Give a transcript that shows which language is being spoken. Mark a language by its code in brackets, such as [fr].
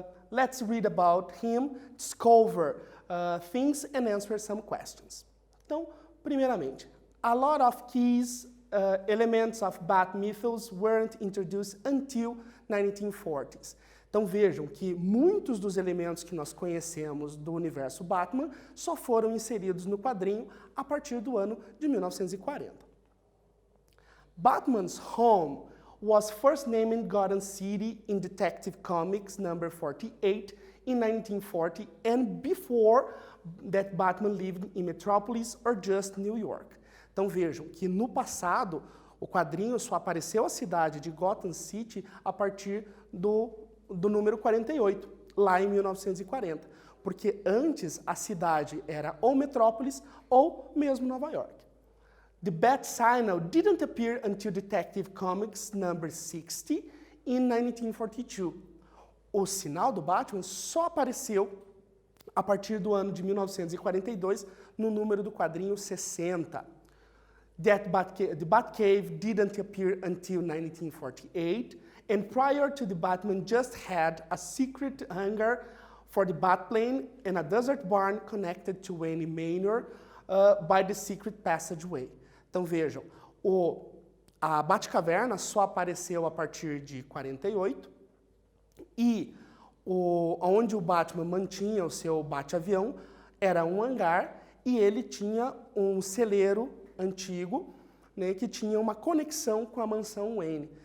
[en] Let's read about him, discover things and answer some questions. [pt] Então, primeiramente, [en] a lot of keys, elements of Bat mythos weren't introduced until 1940s. [pt] Então vejam que muitos dos elementos que nós conhecemos do universo Batman só foram inseridos no quadrinho a partir do ano de 1940. [en] Batman's home was first named Gotham City in Detective Comics number 48 in 1940, and before that Batman lived in Metropolis or just New York. [pt] Então vejam que no passado o quadrinho só apareceu a cidade de Gotham City a partir do número 48, lá em 1940, porque antes a cidade era ou Metrópolis ou mesmo Nova York. [en] The Bat Signal didn't appear until Detective Comics number 60 in 1942. [pt] O sinal do Batman só apareceu a partir do ano de 1942 no número do quadrinho 60. [en] The Batcave didn't appear until 1948, and prior to the Batman just had a secret hangar for the Batplane and a desert barn connected to Wayne Manor by the secret passageway. [pt] Então vejam, a Batcaverna só apareceu a partir de 48 e onde o Batman mantinha o seu Bate-avião era um hangar e ele tinha um celeiro antigo, né, que tinha uma conexão com a mansão Wayne.